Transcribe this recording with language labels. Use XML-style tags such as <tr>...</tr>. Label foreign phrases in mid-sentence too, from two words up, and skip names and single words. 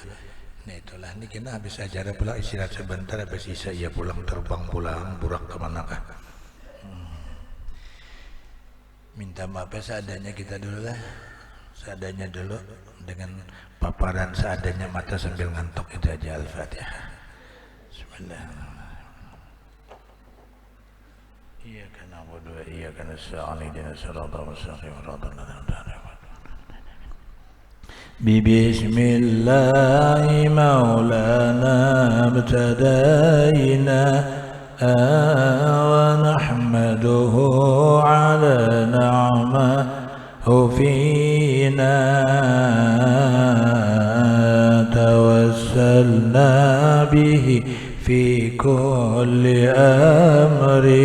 <id>Nah itulah ini kita habis acara pulang istirahat sebentar, habis isya ya pulang terbang pulang burak kemana kah. Minta maaf seadanya kita dulu lah, seadanya dulu dengan paparan seadanya mata sambil ngantuk itu aja. Al-Fatihah. Bismillahirrahmanirrahim.</id> <ar>إياك نعبد وإياك نستعين اهدنا الصراط المستقيم صراط الذين ببسم الله مولانا ابتدينا ونحمده على نعمه فينا توسلنا به في كل أمر</ar>